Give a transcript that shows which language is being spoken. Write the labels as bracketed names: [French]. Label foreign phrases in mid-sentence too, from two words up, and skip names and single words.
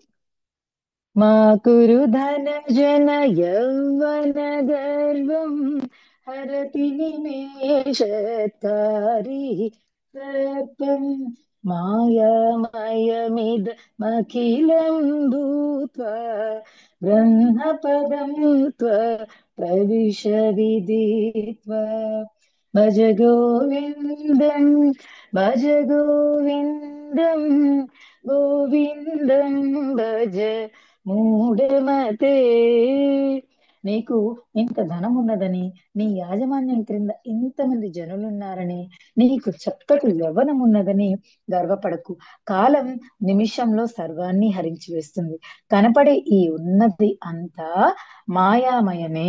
[Sanskrit] మా కురు ధన జన యౌవన గర్వం హరతి నిమేషకారి సర్పం మాయామయమిదమఖిలం భూత్వా బ్రహ్మపదం ప్రవిశ విదిత్వా భజ గోవిందం, భజ గోవిందం, గోవిందం భజ మూఢమతే. [Telugu] నీకు ఇంత ధనం ఉన్నదని, నీ యాజమాన్యం క్రింద ఇంతమంది జనులున్నారని, నీకు చక్కటి యవ్వనం ఉన్నదని గర్వపడకు. కాలం నిమిషంలో సర్వాన్ని హరించి వేస్తుంది. కనపడే ఈ ఉన్నది అంతా మాయామయమే.